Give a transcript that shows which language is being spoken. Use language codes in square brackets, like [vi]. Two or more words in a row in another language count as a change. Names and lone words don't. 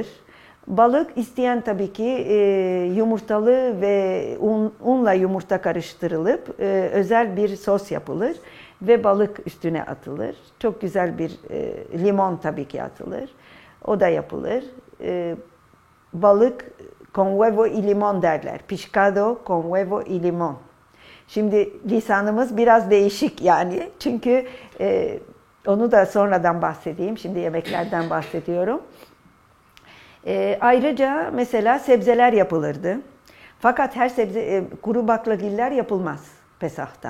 [tr] Balık isteyen tabii ki yumurtalı ve unla yumurta karıştırılıp özel bir sos yapılır ve balık üstüne atılır. Çok güzel bir limon tabii ki atılır. O da yapılır. Balık [lad] con huevo y limon [tr] derler. [lad] Pescado con huevo y limon. [tr] Şimdi lisanımız biraz değişik yani. Çünkü onu da sonradan bahsedeyim. Şimdi yemeklerden bahsediyorum. Ayrıca mesela sebzeler yapılırdı. Fakat her sebze, kuru baklagiller yapılmaz Pesah'ta.